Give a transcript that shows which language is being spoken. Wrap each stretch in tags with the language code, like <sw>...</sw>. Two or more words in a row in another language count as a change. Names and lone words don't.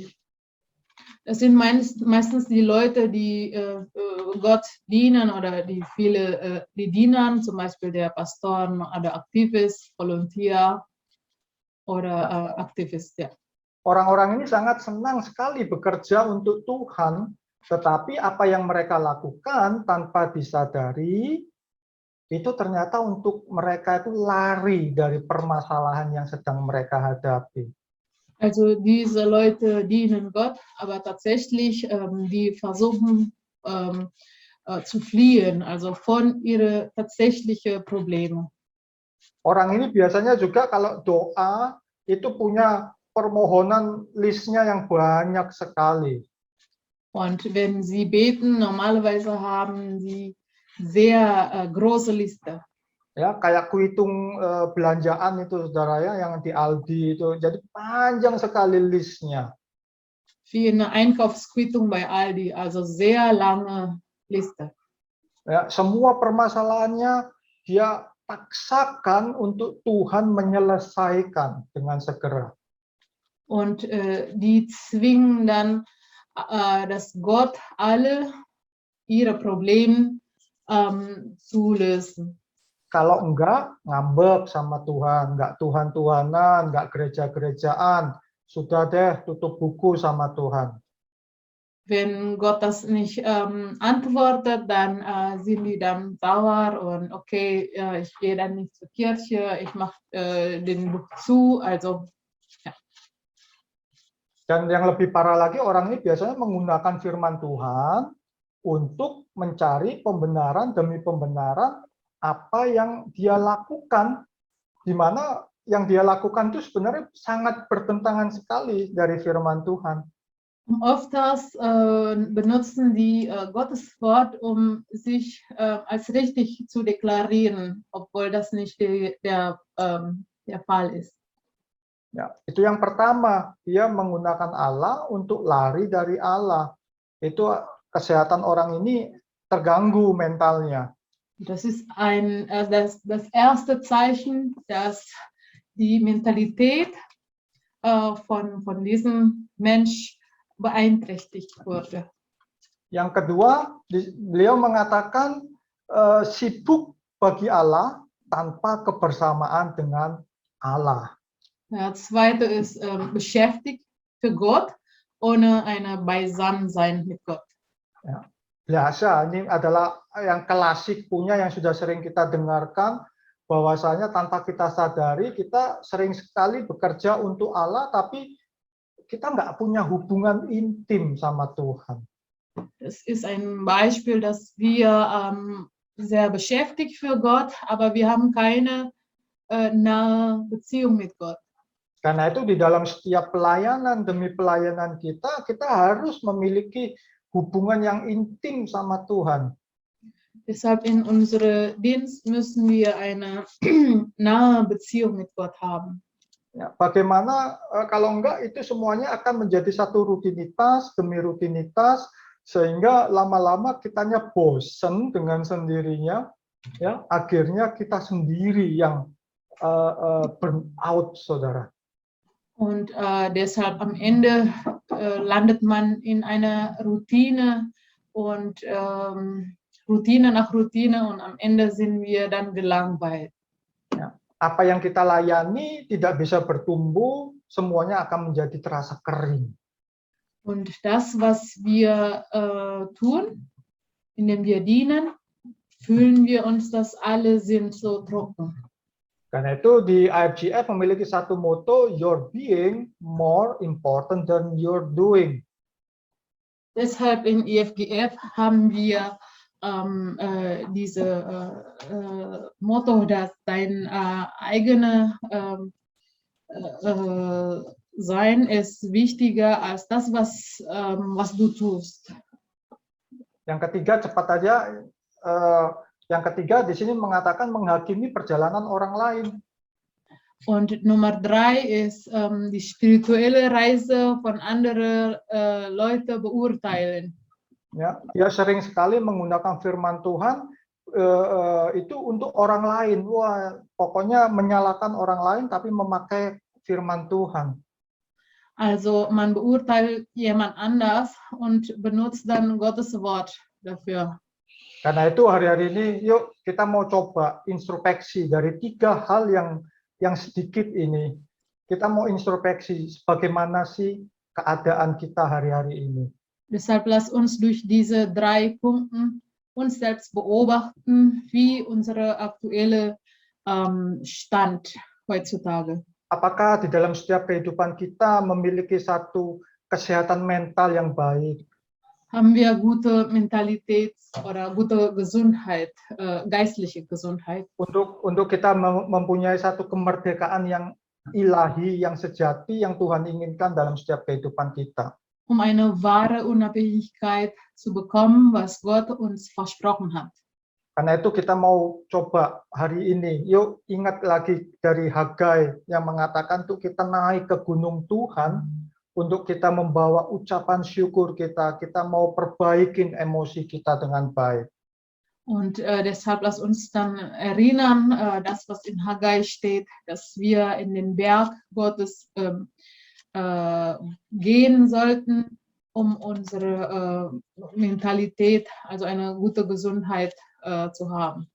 <de>Das sind meistens die Leute, die Gott dienen oder die dienen, zum Beispiel der Pastor oder Aktivist, Volunteer oder Aktivist. Ja.</de> <id>Orang-orang ini sangat senang sekali bekerja untuk Tuhan, tetapi apa yang mereka lakukan tanpa disadari, itu ternyata untuk mereka itu lari dari permasalahan yang sedang mereka hadapi.</id> <de>Also diese Leute dienen Gott, aber tatsächlich die versuchen zu fliehen, also von ihre tatsächlichen Probleme.</de> <id>Orang ini biasanya juga kalau doa itu punya permohonan listnya yang banyak sekali.</id> <de>Und wenn sie beten, normalerweise haben sie sehr große Liste.</de> <id>Ya, kayak kuitung belanjaan itu saudara ya, yang di Aldi itu, jadi panjang sekali listnya.</id> <de>Wie eine Einkaufsquittung bei Aldi, also sehr lange Liste.</de> <id>Ya, semua permasalahannya dia paksakan untuk Tuhan menyelesaikan dengan segera.</id> <de>Und die zwingen dann, dass Gott alle ihre Probleme zu lösen.</de> <id>Kalau enggak, ngambek sama Tuhan, enggak Tuhan-Tuhanan, enggak gereja-gerejaan, sudah deh tutup buku sama Tuhan.</id> <de>Wenn Gott das nicht antwortet, dann sind die dann sauer und okay, ich gehe dann nicht zur Kirche, ich mache den Buch zu, also ja.</de> <id>Dan yang lebih parah lagi, orang ini biasanya menggunakan firman Tuhan untuk mencari pembenaran demi pembenaran apa yang dia lakukan, di mana yang dia lakukan itu sebenarnya sangat bertentangan sekali dari firman Tuhan.</id> <de>Oftmals benutzen die Gottes Wort, um sich als richtig zu deklarieren, obwohl das nicht der Fall ist.</de> <id>Ya, itu yang pertama, dia menggunakan Allah untuk lari dari Allah. Itu kesehatan orang ini terganggu mentalnya.</id> <de>Das ist das erste Zeichen, dass die Mentalität von diesem Mensch beeinträchtigt wurde.</de> <id>Yang kedua, beliau mengatakan sibuk bagi Allah tanpa kebersamaan dengan Allah.</id> <de>Das zweite ist beschäftigt für Gott, ohne eine Beisammensein mit Gott.</de> <id>Ya. Biasa, ini adalah yang klasik punya yang sudah sering kita dengarkan, bahwasanya tanpa kita sadari kita sering sekali bekerja untuk Allah, tapi kita nggak punya hubungan intim sama Tuhan.</id> <de>Es ist ein Beispiel, dass wir sehr beschäftigt für Gott, aber wir haben keine nahe Beziehung mit Gott.</de> <id>Karena itu di dalam setiap pelayanan demi pelayanan kita harus memiliki hubungan yang intim sama Tuhan.</id> <de>Deshalb in unserem Dienst müssen wir eine nahe Beziehung mit Gott haben.</de> <id>Ya, bagaimana kalau enggak itu semuanya akan menjadi satu rutinitas demi rutinitas, sehingga lama-lama kitanya bosen dengan sendirinya, ya akhirnya kita sendiri yang</id> <en>burn out,</en> <id>saudara.</id> <de>Und deshalb am Ende landet man in einer Routine und Routine nach Routine und am Ende sind wir dann gelangweilt.</de> <id>Ya, apa yang kita layani tidak bisa bertumbuh, semuanya akan menjadi terasa kering.</id> <de>Und das, was wir tun, indem wir dienen, fühlen wir uns, dass alle sind so trocken.</de> <id>Karena itu di IFGF memiliki satu moto,</id> <en>your being more important than your doing.</en> <de>Deshalb in IFGF haben wir diese Motto, dass dein eigene Sein ist wichtiger als das, was du tust.</de> <id>Yang ketiga, cepat aja. Yang ketiga di sini mengatakan menghakimi perjalanan orang lain.</id> <de>Und Nummer 3 ist die spirituelle Reise von anderen Leuten beurteilen.</de> <id>Ya, dia sering sekali menggunakan firman Tuhan itu untuk orang lain. Wah, pokoknya menyalahkan orang lain tapi memakai firman Tuhan.</id> <de>Also man beurteilt jemand anders und benutzt dann Gottes Wort dafür.</de> <id>Karena itu hari-hari ini yuk kita mau coba introspeksi dari 3 hal yang sedikit ini. Kita mau introspeksi bagaimana sih keadaan kita hari-hari ini.</id> <de>Deshalb lass uns durch diese 3 Punkte uns selbst beobachten, wie unsere aktuelle Stand heutzutage.</de> <id>Apakah di dalam setiap kehidupan kita memiliki satu kesehatan mental yang baik?</id> <de>Haben wir gute Mentalität oder gute Gesundheit, geistliche Gesundheit?</de> <id>Untuk kita mempunyai satu kemerdekaan yang ilahi, yang sejati, yang Tuhan inginkan dalam setiap kehidupan kita.</id> <de>Um eine wahre Unabhängigkeit zu bekommen, was Gott uns versprochen hat.</de> <id>Karena itu kita mau coba hari ini, yuk ingat lagi dari Hagai yang mengatakan tuh kita naik ke gunung Tuhan, untuk kita membawa ucapan syukur kita mau perbaikin emosi kita dengan baik.</id> <de>Und deshalb lass uns dann erinnern, das was in Haggai steht, dass wir in den Berg Gottes gehen sollten, um unsere Mentalität, also eine gute Gesundheit zu haben.</de>